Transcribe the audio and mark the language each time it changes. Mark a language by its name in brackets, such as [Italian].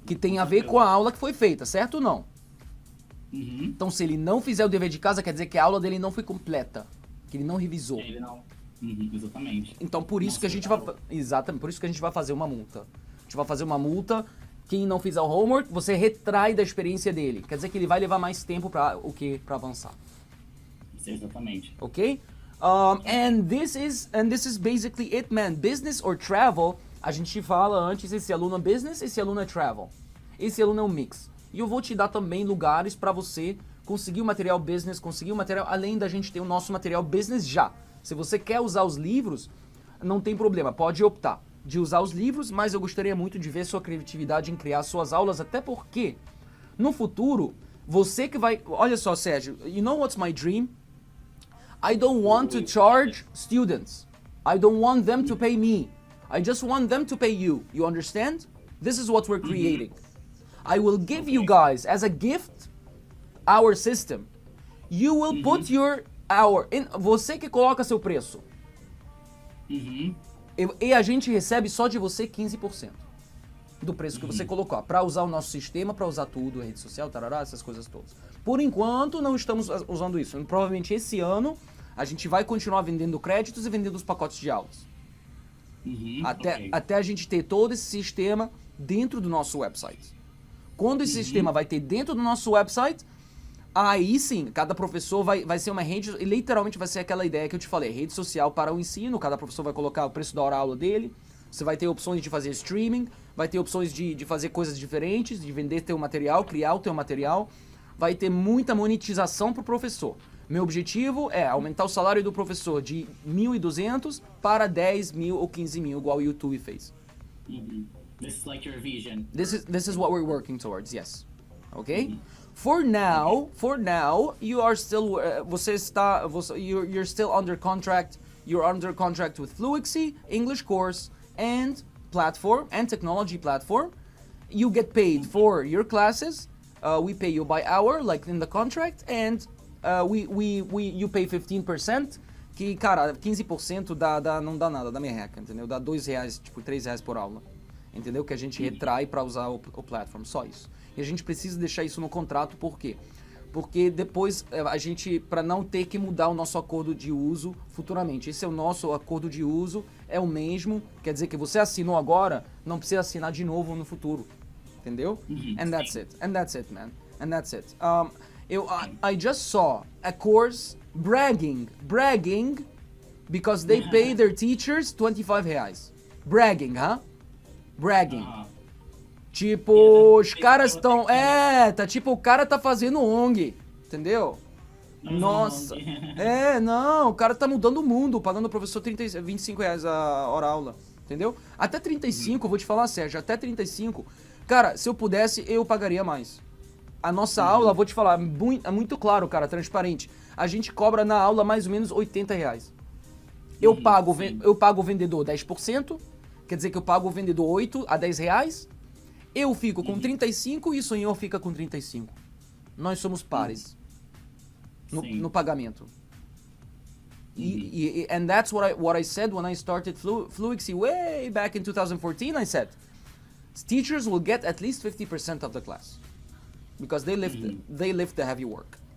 [Portuguese] Que tem a ver com a aula que foi feita, certo ou não? Então se ele não fizer o dever de casa, quer dizer que a aula dele não foi completa. Que ele não revisou. Ele não. Exatamente. Então por isso Nossa, que a gente legal. vai... Exatamente, por isso que a gente vai fazer uma multa. A gente vai fazer uma multa, quem não fizer o homework, você retrai da experiência dele. Quer dizer que ele vai levar mais tempo para avançar. Exatamente. Ok? [English] And this is basically it, man. Business or travel, [Portuguese] a gente fala antes, esse aluno é business, esse aluno é travel. Esse aluno é um mix. E eu vou te dar também lugares para você conseguir o material business, conseguir o material, além da gente ter o nosso material business já. Se você quer usar os livros, não tem problema, pode optar de usar os livros, mas eu gostaria muito de ver sua criatividade em criar suas aulas, até porque no futuro, você que vai... Olha só, [English] Sérgio, you know what's my dream? I don't want to charge students. I don't want them to pay me. I just want them to pay you. You understand? This is what we're creating. I will give you guys as a gift our system. You will put your [Portuguese] você que coloca seu preço. E a gente recebe só de você 15% do preço que você colocou, para usar o nosso sistema, para usar tudo, rede social, tarará, essas coisas todas. Por enquanto, não estamos usando isso. Provavelmente esse ano, a gente vai continuar vendendo créditos e vendendo os pacotes de aulas. Até a gente ter todo esse sistema dentro do nosso website. Quando esse sistema vai ter dentro do nosso website, aí sim, cada professor vai ser uma rede, e literalmente vai ser aquela ideia que eu te falei, rede social para o ensino, cada professor vai colocar o preço da hora-aula dele, você vai ter opções de fazer streaming, vai ter opções de fazer coisas diferentes, de vender teu material, criar o teu material, vai ter muita monetização para o professor. Meu objetivo é aumentar o salário do professor de 1.200 para 10 mil ou 15 mil, igual o YouTube fez. [English] This is like your vision. This is what we're working towards, yes. Okay? For now, you are still you're still under contract. You're under contract with Fluency, English course, and platform and technology platform. You get paid for your classes. We pay you by hour, like in the contract, and you pay 15%. [Portuguese] Que, cara, 15% não dá nada, dá merreca, entendeu? Dá R$2, tipo, R$3 por aula. Entendeu? Que a gente retrai para usar o platform, só isso. E a gente precisa deixar isso no contrato, por quê? Porque depois a gente, para não ter que mudar o nosso acordo de uso futuramente. Esse é o nosso acordo de uso, é o mesmo, quer dizer que você assinou agora, não precisa assinar de novo no futuro. Entendeu? [English] And that's it, man. And that's it. I just saw a course bragging, because they pay their teachers R$25. Bragging, huh? Bragging. [Portuguese] Tipo, os caras estão... tá tipo, o cara tá fazendo ONG, entendeu? Nossa. Não, o cara tá mudando o mundo, pagando o professor R$25 a hora-aula, entendeu? Até 35, vou te falar, Sérgio, até 35. Cara, se eu pudesse, eu pagaria mais. A nossa aula, vou te falar, é muito claro, cara, transparente. A gente cobra na aula mais ou menos R$80. Eu pago o vendedor 10%, quer dizer que eu pago o vendedor 8 a R$10. Eu fico com 35 e o senhor fica com 35. Nós somos pares no pagamento. [English] And that's what I said when I started Fluency way back in 2014. I said, teachers will get at least 50% of the class because they lift the heavy work.